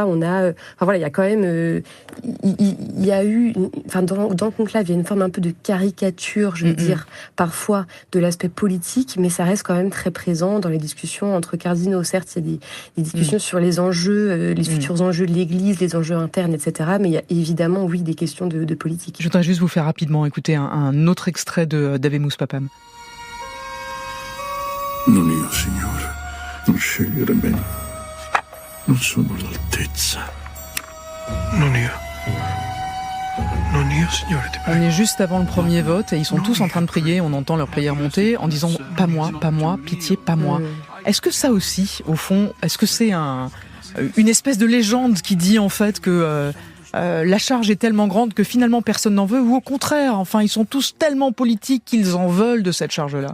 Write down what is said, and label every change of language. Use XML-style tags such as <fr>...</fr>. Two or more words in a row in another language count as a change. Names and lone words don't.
<fr>Il y a quand même il y a eu dans Conclave, il y a une forme un peu de caricature, je veux dire, parfois de l'aspect politique, mais ça reste quand même très présent dans les discussions entre cardinaux. Certes, il y a des discussions sur les enjeux, les futurs enjeux de l'Église, les enjeux internes, etc. Mais il y a évidemment, oui, des questions de politique. Je voudrais juste vous faire rapidement écouter un autre extrait d'Habemus Papam.</fr> <it>Non io, Signore, non scegliere me. Non sono all'altezza. Non io.</it> <fr>On est juste avant le premier vote et ils sont tous en train de prier, on entend leur prière monter en disant « pas moi, pitié, pas moi ». Est-ce que ça aussi, au fond, est-ce que c'est une espèce de légende qui dit en fait que la charge est tellement grande que finalement personne n'en veut, ou au contraire, enfin ils sont tous tellement politiques qu'ils en veulent de cette charge-là?</fr>